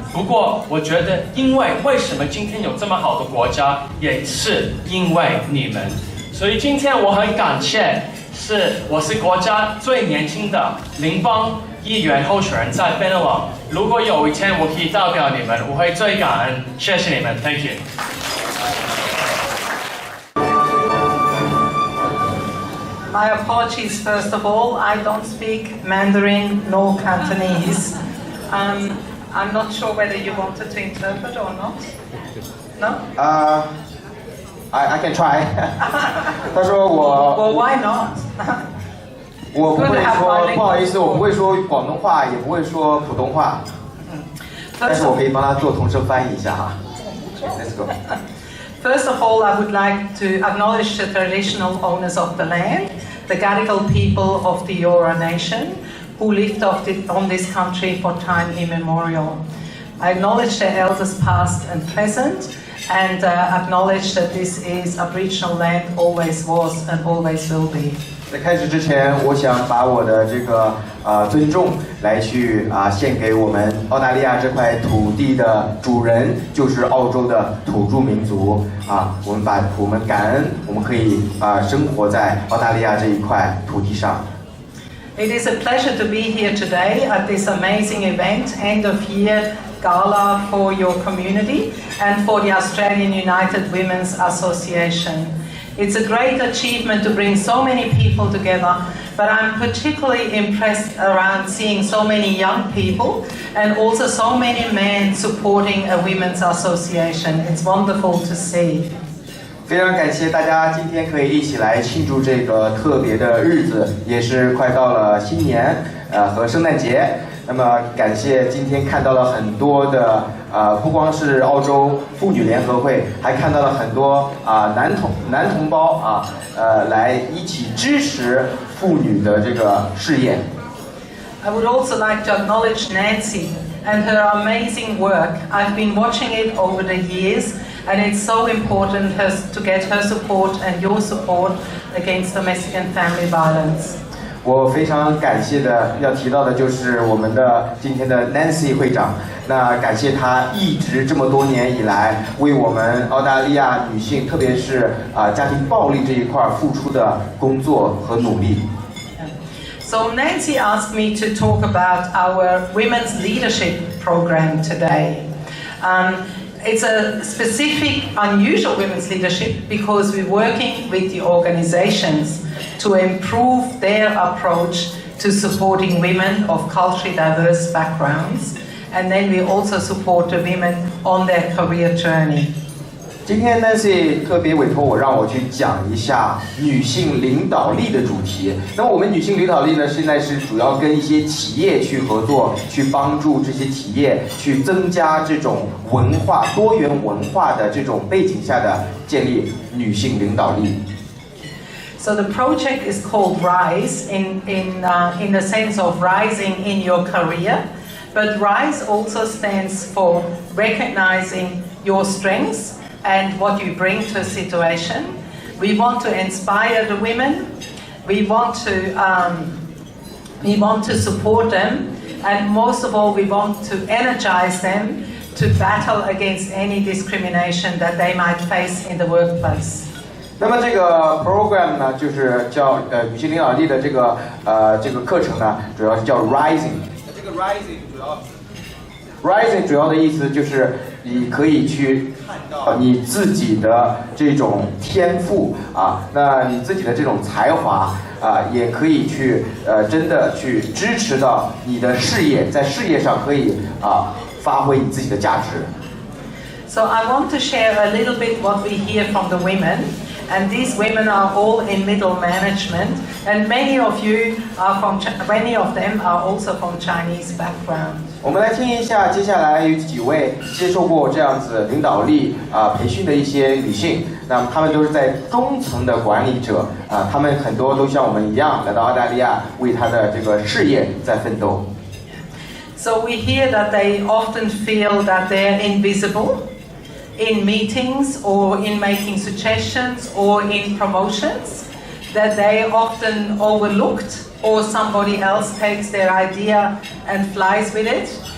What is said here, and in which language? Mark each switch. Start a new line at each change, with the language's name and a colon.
Chinese: 不过我觉得，为什么今天有这么好的国家，也是因为你们。所以今天我很感谢。我是国家最年轻的邻邦议员候选人在 Benelong。如果有一天我可以代表你们，我会最感恩。谢谢你们 ，
English: Thank you。 My apologies first of all. I don't speak Mandarin nor Cantonese. I'm not sure whether you wanted to interpret or not. No? I can try.
Chinese: 他说我
English: Well, why not?
Chinese: 我不会说，不好意思，我不会说广东话，也不会说普通话，但是我可以帮他做同声翻译一下哈。
English: Let's go. First of all, I would like to acknowledge the traditional owners of the land, the Gadigal people of the Eora Nation, who lived on this country for time immemorial. I acknowledge their elders past and present, and acknowledge that this is Aboriginal land, always was and always will be.
Chinese: 在开始之前，我想把我的这个尊重来去献给我们澳大利亚这块土地的主人，就是澳洲的土著民族我们感恩，我们可以生活在澳大利亚这一块土地上。
English: It is a pleasure to be here today at this amazing event, end of year gala for your community and for the Australian United Women's Association. It's a great achievement to bring so many people together, but I'm particularly impressed around seeing so many young people and also so many men supporting a women's association. It's wonderful to see.
Chinese: 非常感谢大家今天可以一起来庆祝这个特别的日子，也是快到了新年和圣诞节。那么感谢今天看到了很多的不光是澳洲妇女联合会，还看到了很多男同胞来一起支持妇女的这个事业。
English: I would also like to acknowledge Nancy and her amazing work. I've been watching it over the years, and it's so important to get her support and your support against domestic and family violence.
Chinese: 我非常感谢的要提到的就是我们的今天的 Nancy 会长，那感谢她一直这么多年以来为我们澳大利亚女性，特别是家庭暴力这一块付出的工作和努力。
English: So Nancy asked me to talk about our women's leadership program today. It's a specific, unusual women's leadership because we're working with the organizations to improve their approach to supporting women of culturally diverse backgrounds, and then we also support the women on their career journey.
Chinese: 今天 Nancy 特别委托我让我去讲一下女性领导力的主题。那么我们女性领导力呢，现在是主要跟一些企业去合作，去帮助这些企业去增加这种文化多元文化的这种背景下的建立女性领导力。
English: So the project is called Rise in the sense of rising in your career, but Rise also stands for recognizing your strengths and what you bring to a situation. We want to inspire the women. We want to support them, and most of all, we want to energize them to battle against any discrimination that they might face in the workplace.
Chinese: 那么这个 program 呢，就是叫女性领导力的这个课程呢，主要是叫 Rising。这个 Rising 主要的意思就是你可以去看到你自己的这种天赋啊，那你自己的这种才华啊，也可以去真的去支持到你的事业，在事业上可以发挥你自己的价值。
English: So I want to share a little bit what we hear from the women. And these women are all in middle management, and many of them are also from Chinese background.
Chinese: 我们来听一下，接下来有几位接受过这样子领导力培训的一些女性，那么她们都是在中层的管理者她们很多都像我们一样来到澳大利亚，为她的这个事业在奋斗。
English: So we hear that they often feel that they're invisible in meetings or in making suggestions or in promotions, that they are often overlooked or somebody else takes their idea and flies with it.